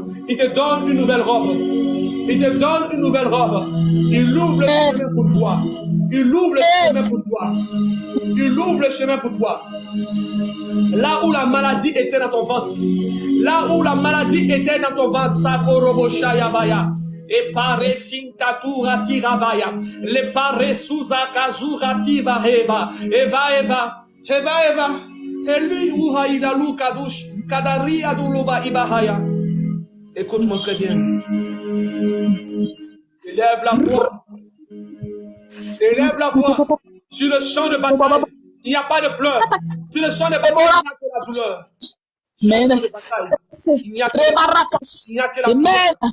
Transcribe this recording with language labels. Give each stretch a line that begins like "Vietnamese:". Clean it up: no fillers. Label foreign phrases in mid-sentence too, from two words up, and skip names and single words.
French: Il te donne une nouvelle robe. Il te donne une nouvelle robe. Il ouvre le chemin pour toi. Il ouvre le chemin pour toi. Il ouvre le chemin pour toi. Là où la maladie était dans ton ventre. Là où la maladie était dans ton ventre. Sakorobo Shayabaya. Et pare sintatura tiravaya. Le pare suzakazura tiva eva. Eva. Et lui uhaïda lu kadush. Kadari aduluba ibahaya. Écoute-moi très bien. Élève la voix. Élève la voix. Sur le champ de bataille, il n'y a pas de pleurs. Sur le champ de bataille, il n'y a que la douleur. Sur le champ de bataille, il n'y a que la douleur.